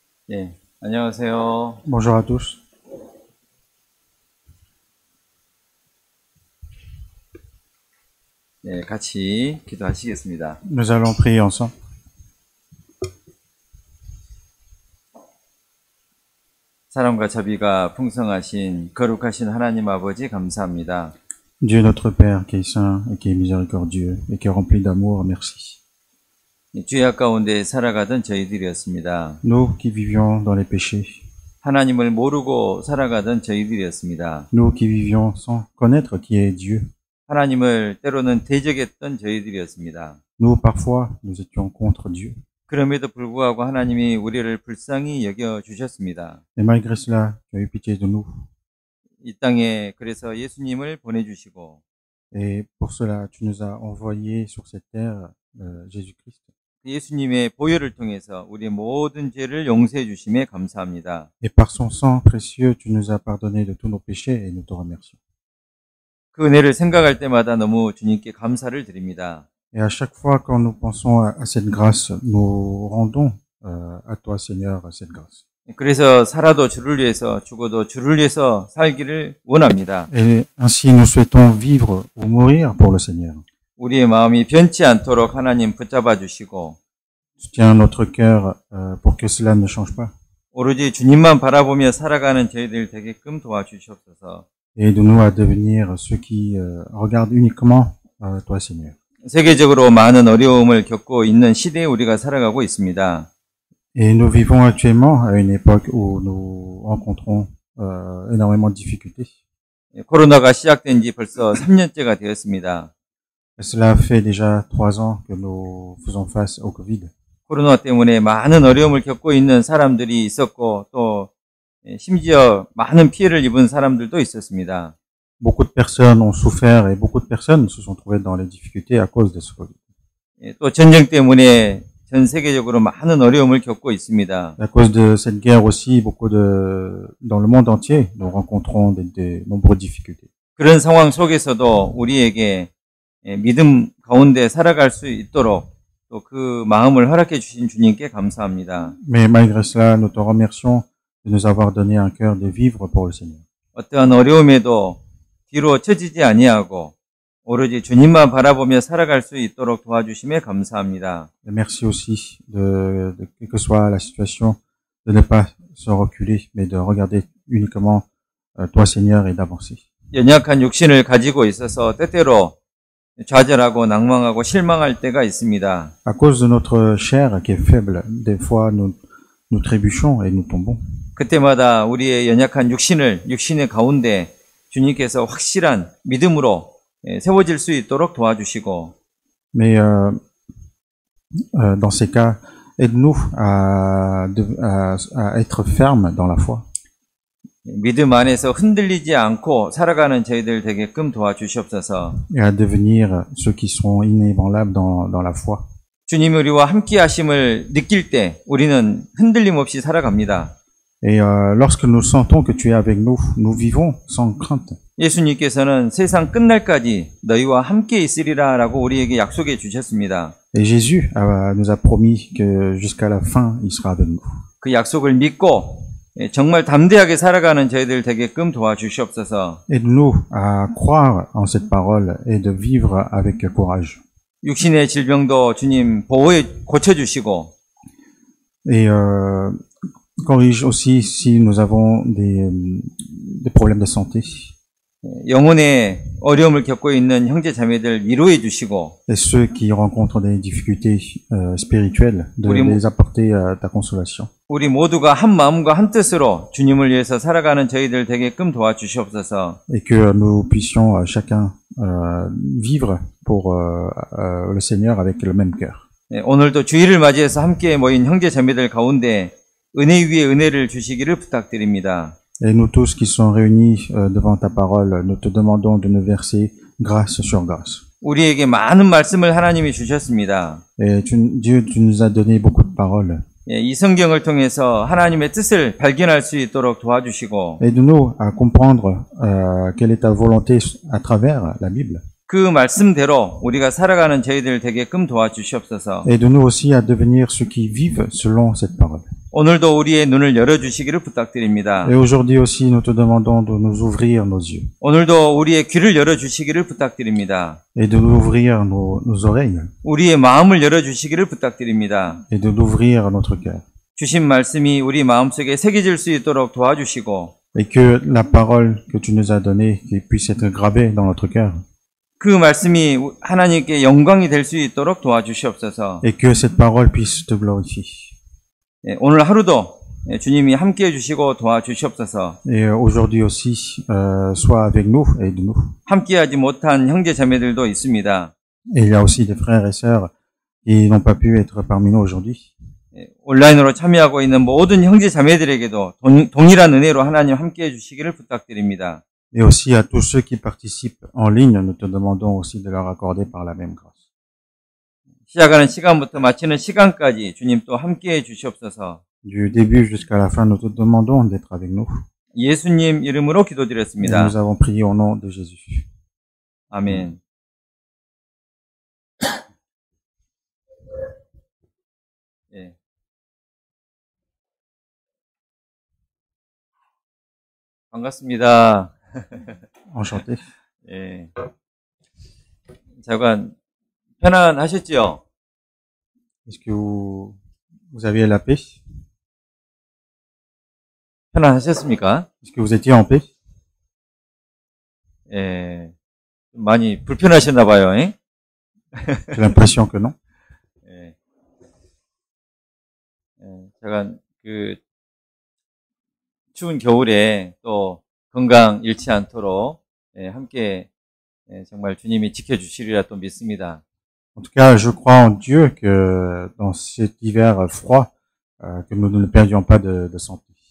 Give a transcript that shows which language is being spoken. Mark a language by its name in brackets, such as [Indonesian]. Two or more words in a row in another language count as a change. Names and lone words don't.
[Korean] 예, 안녕하세요. [French] Bonjour à tous. [Korean] 예, 같이 기도하시겠습니다. [French] Nous allons prier ensemble. [Korean] 사랑과 자비가 풍성하신 거룩하신 하나님 아버지 감사합니다. [French] Dieu notre Père qui est saint et qui est miséricordieux et qui est rempli d'amour, merci. [Korean] 죄악 가운데 살아가던 저희들이었습니다. [French] Nous qui vivions dans les péchés, [Korean] 하나님을 모르고 살아가던 저희들이었습니다. [French] nous qui vivions sans connaître qui est Dieu, [Korean] 하나님을 때로는 대적했던 저희들이었습니다. [French] nous parfois nous étions contre Dieu. [Korean] 그럼에도 불구하고 하나님이 우리를 불쌍히 여겨 주셨습니다. [French] Et malgré cela, tu as eu pitié de nous. [Korean] 이 땅에 그래서 예수님을 보내주시고 [French] Et pour cela, tu nous as envoyés sur cette terre Jésus-Christ. [Korean] 예수님의 보혈을 통해서 우리의 모든 죄를 용서해 주심에 감사합니다. [French] Et par son sang précieux, tu nous as pardonné de tous nos péchés et nous te remercions. [Korean] 그 은혜를 생각할 때마다 너무 주님께 감사를 드립니다. [French] Et à chaque fois quand nous pensons à cette grâce, nous rendons à toi, Seigneur, cette grâce. [Korean] 그래서 살아도 주를 위해서 죽어도 주를 위해서 살기를 원합니다. [French] Et ainsi, nous souhaitons vivre ou mourir pour le Seigneur. [Korean] 우리의 마음이 변치 않도록 하나님 붙잡아 주시고 [French] Soutiens notre cœur pour que cela ne change pas. [Korean] 오로지 주님만 바라보며 살아가는 저희들 되게끔 도와주시옵소서. [French] Et aide-nous à devenir ceux qui regardent uniquement toi, Seigneur. [Korean] 세계적으로 많은 어려움을 겪고 있는 시대에 우리가 살아가고 있습니다. [French] Et nous vivons actuellement à une époque où nous rencontrons énormément de difficultés. [Korean] 코로나가 시작된 지 벌써 3년째가 되었습니다. [French] Et cela fait déjà 3 ans que nous faisons face au Covid. [Korean] 코로나 때문에 많은 어려움을 겪고 있는 사람들이 있었고 또 심지어 많은 피해를 입은 사람들도 있었습니다. [French] Beaucoup de personnes ont souffert et beaucoup de personnes se sont trouvées dans les difficultés à cause de ce Covid. [Korean] 또 전쟁 때문에 전 세계적으로 많은 어려움을 겪고 있습니다. [French] À cause de cette guerre aussi, dans le monde entier, nous rencontrons de nombreuses difficultés. [Korean] 그런 상황 속에서도 우리에게 믿음 가운데 살아갈 수 있도록 또 그 마음을 허락해 주신 주님께 감사합니다. [French] Mais malgré cela, nous te remercions de nous avoir donné un cœur de vivre pour le Seigneur. [Korean] 어떠한 어려움에도 뒤로 처지지 아니하고 오로지 주님만 바라보며 살아갈 수 있도록 도와주심에 감사합니다. [French] Et merci aussi quelle que soit la situation, de ne pas se reculer, mais de regarder uniquement toi, Seigneur, et d'avancer. [Korean] 연약한 육신을 가지고 있어서 때때로 좌절하고 낭망하고 실망할 때가 있습니다. [French] À cause de notre chair qui est faible, des fois nous trébuchons et nous tombons. [Korean] 그때마다 우리의 연약한 육신의 가운데 주님께서 확실한 믿음으로 세워질 수 있도록 도와주시고 [French] Mais dans ces cas, aide-nous à être fermes dans la foi. [Korean] 믿음 안에서 흔들리지 않고 살아가는 저희들 되게끔 도와주시옵소서. [French] Et à devenir ceux qui sont inébranlables dans la foi. [Korean] 주님이 우리와 함께 하심을 느낄 때 우리는 흔들림 없이 살아갑니다. [French] Et lorsque nous sentons que tu es avec nous, nous vivons sans crainte. [Korean] 예수님께서는 세상 끝날까지 너희와 함께 있으리라 라고 우리에게 약속해 주셨습니다. [French] Et Jésus nous a promis que jusqu'à la fin, il sera avec nous. [Korean] 그 약속을 믿고 정말 담대하게 살아가는 저희들 되게끔 도와주시옵소서. [French] Aide-nous à croire en cette parole et de vivre avec courage. [Korean] 육신의 질병도 주님 보호해 고쳐주시고 [French] Et corrige aussi si nous avons des problèmes de santé. [Korean] 영혼의 어려움을 겪고 있는 형제 자매들 위로해 주시고 [French] Et ceux qui rencontrent des difficultés spirituelles, de les apporter ta consolation. [Korean] 우리 모두가 한 마음과 한 뜻으로 주님을 위해서 살아가는 저희들 되게끔 도와주시옵소서. [French] Et que nous puissions chacun vivre pour le Seigneur avec le même cœur. [Korean] 오늘도 주일을 맞이해서 함께 모인 형제 자매들 가운데 은혜 위에 은혜를 주시기를 부탁드립니다. [French] Et nous tous qui sommes réunis devant ta parole, nous te demandons de nous verser grâce sur grâce. [Korean] 우리에게 많은 말씀을 하나님이 주셨습니다. [French] Et Dieu, tu nous as donné beaucoup de paroles. [Korean] 이 성경을 통해서 하나님의 뜻을 발견할 수 있도록 도와주시고 [French] Aide-nous à comprendre quelle est ta volonté à travers la Bible. [Korean] 그 말씀대로 우리가 살아가는 저희들 되게끔 도와주시옵소서. [French] Aide-nous aussi à devenir ceux qui vivent selon cette parole. [Korean] 오늘도 우리의 눈을 열어주시기를 부탁드립니다. [French] Et aujourd'hui aussi, nous te demandons de nous ouvrir nos yeux [Korean] 오늘도 우리의 귀를 열어주시기를 부탁드립니다. [French] et de nous ouvrir nos oreilles [Korean] 우리의 마음을 열어주시기를 부탁드립니다. [French] et de d'ouvrir notre cœur. [Korean] 주신 말씀이 우리 마음속에 새겨질 수 있도록 도와주시고 [French] Et que la parole que tu nous as donnée qui puisse être gravée dans notre cœur. [Korean] 그 말씀이 하나님께 영광이 될 수 있도록 도와주시옵소서. [French] Et que cette parole puisse te glorifier. [Korean] 오늘 하루도 주님이 함께해 주시고 도와주시옵소서. [French] Et aujourd'hui aussi, sois avec nous et aide-nous. [Korean] 함께하지 못한 형제 자매들도 있습니다. [French] Et il y a aussi des frères et sœurs qui n'ont pas pu être parmi nous aujourd'hui. [Korean] 온라인으로 참여하고 있는 모든 형제 자매들에게도 동일한 은혜로 하나님 함께해 주시기를 부탁드립니다. [French] Et aussi à tous ceux qui participent en ligne, nous te demandons aussi de leur accorder par la même grâce. [Korean] 시작하는 시간부터 마치는 시간까지 주님 또 함께해 주시옵소서. [French] Du début jusqu'à la fin, nous te demandons d'être avec nous. [Korean] 예수님 이름으로 [French] Et [Korean] 기도드렸습니다. [French] nous avons prié au nom de Jésus. [Korean] 아멘. 예. 반갑습니다. [French] Enchanté. [Korean] 예. 잠깐 편안하셨지요? [French] Est-ce que vous aviez la paix? [Korean] 편안하셨습니까? [French] Est-ce que vous étiez en paix? [Korean] 예. 좀 많이 불편하셨나 봐요. 예? [French] J'ai l'impression que non. [Korean] 예. 예. 잠깐 그 추운 겨울에 또 건강 잃지 않도록 함께 정말 주님이 지켜주시리라 또 믿습니다. [French] En tout cas, je crois en Dieu que dans cet hiver froid, que nous ne perdions pas de santé.